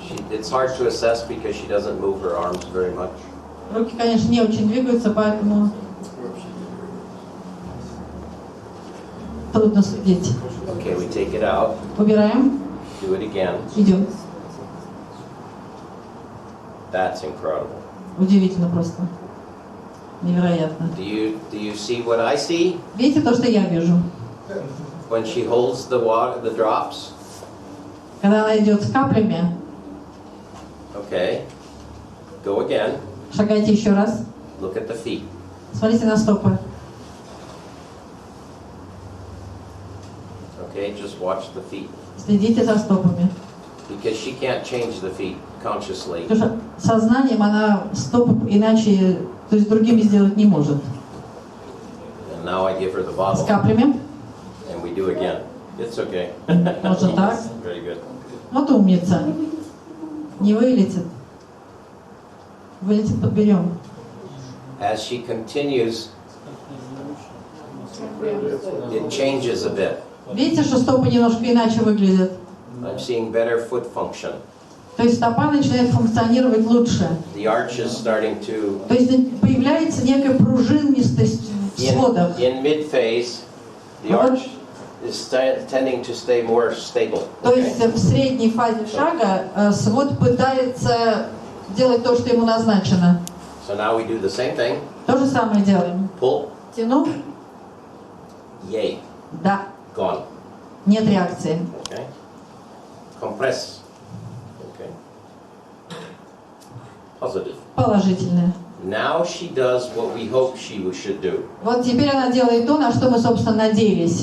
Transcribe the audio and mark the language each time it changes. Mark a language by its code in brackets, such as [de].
[en] It's hard to assess because she doesn't move her arms very much. [ru] Руки, конечно, не очень двигаются, поэтому трудно судить. [en] Okay, we take it out. [ru] Убираем. [en] Do it again. [ru] Идем. [en] That's incredible. [ru] Удивительно просто. Невероятно. [en] Do you see what I see [ru] Видите то, что я вижу? [en] when she holds the water, the drops? [ru] Когда она идет с каплями, [en] Okay. Go again. [ru] шагайте еще раз. [en] Look at the feet. [ru] Смотрите на стопы. [en] Okay, just watch the feet. [ru] Следите за стопами. [en] Because she can't change the feet consciously. [ru] Потому что сознанием она стопы иначе, то есть другими сделать не может. [en] And now I give her the [ru] С [en] bottle, [ru] каплями. [en] and we do again. It's okay. [ru] Можно так. [en] Very good. [ru] Вот умница. Не вылетит. Вылетит, подберем. [en] As she continues, it changes a bit. [ru] Видите, что стопы немножко иначе выглядят? [en] I'm seeing better foot function. [ru] То есть стопа начинает функционировать лучше. [en] The arch is starting to, [ru] То есть появляется некая пружинистость в сводах. [en] in mid-phase, the arch is tending to stay more stable. [ru] То [en] Okay? [ru] есть в средней фазе шага свод пытается делать то, что ему назначено. [en] So now we do the same thing. [ru] То же самое делаем. [en] Pull. [ru] Тяну. [en] Yay. [ru] Да. [en] Gone. [ru] Нет реакции. [en] Okay. Compress. Okay. Positive. [ru] Положительное. [en] Now she does what we hope she should do. [ru] Вот теперь она делает то, на что мы, собственно, надеялись.